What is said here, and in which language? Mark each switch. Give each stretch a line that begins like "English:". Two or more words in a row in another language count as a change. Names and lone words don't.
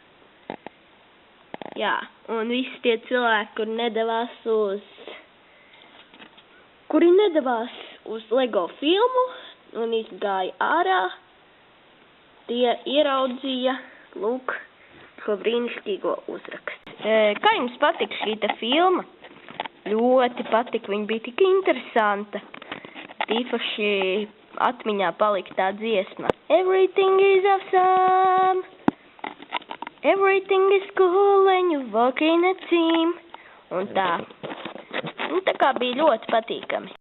Latvian: Jā, un visi tie cilvēki, kuri nedavās uz LEGO filmu un izgāja ārā, tie ieraudzīja, lūk, šo brīnišķīgo uzrakstu. Kā jums patika šī te filma? Ļoti patika, viņa bija tik interesanta. Tīpaši atmiņā palika tā dziesma.
English: Everything is awesome. Everything is cool when you walk in a team.
Latvian: Un tā kā bija ļoti patīkami.